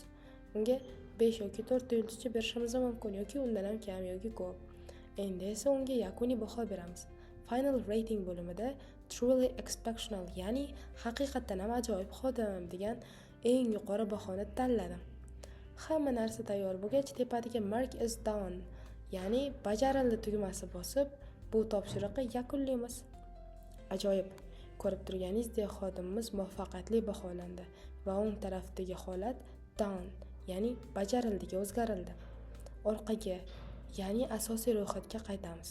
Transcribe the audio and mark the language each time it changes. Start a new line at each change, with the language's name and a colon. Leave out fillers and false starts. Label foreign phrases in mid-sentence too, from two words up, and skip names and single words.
Uzbek: Unga 5 yoki 4 ta yulduzcha berishimiz mumkin yoki undan ham kam yoki ko'p. Endi esa unga yakuniy baho beramiz.
English: Final rating
Uzbek: bo'limida
English: truly exceptional,
Uzbek: ya'ni haqiqatan ham ajoyib xodim degan eng yuqori bahoni tanladim. Hamma narsa tayyor bo'lgach, tepadagi
English: Mark is done,
Uzbek: ya'ni bajarildi tugmasi bosib, bu topshiriqni yakunlaymiz. Ajoyib! Ko'rib turganingizdek xodimimiz muvaffaqiyatli baholandi va o'ng tarafdagi holat done, ya'ni bajarildiga o'zgarildi. Orqaga, ya'ni asosiy ro'yxatga qaytamiz.